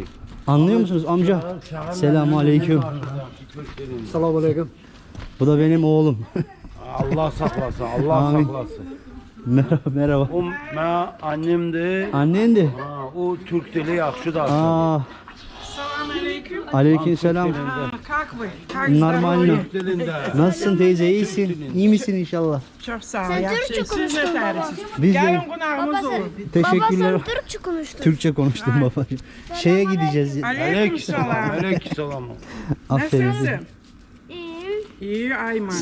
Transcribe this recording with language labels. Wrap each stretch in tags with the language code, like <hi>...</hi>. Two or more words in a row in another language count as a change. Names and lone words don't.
<tr>Anlıyor musunuz amca? Selamünaleyküm. Selamünaleyküm. Bu da benim oğlum. Allah saklasın, Allah Amin. saklasın. Merhaba.</tr> <az>O mən annemdir.</az> <tr>Annen de.</tr> <az>Ha, o Türk dili yaxşı da.</az> <tr>Aa, Selamünaleyküm. Aleykümselam.</tr> <ru>Как вы? Как Normalno. здоровье?</ru> <tr>Nasılsın teyze? İyisin. İyi misin inşallah? Çok sağ ol. Sen</tr> <az>Yaxşı.</az> <tr>Türkçe Siz konuştun ne baba. dersiniz? Biz Gelin de konağımız olun. teşekkürler. Baba sen Türkçe konuştun. Türkçe konuştum babacığım. Şeye gideceğiz. Aleykümselam. Aleykümselam. Aferin. Nasılsın? İyiyim. İyi ay maşallah.</tr>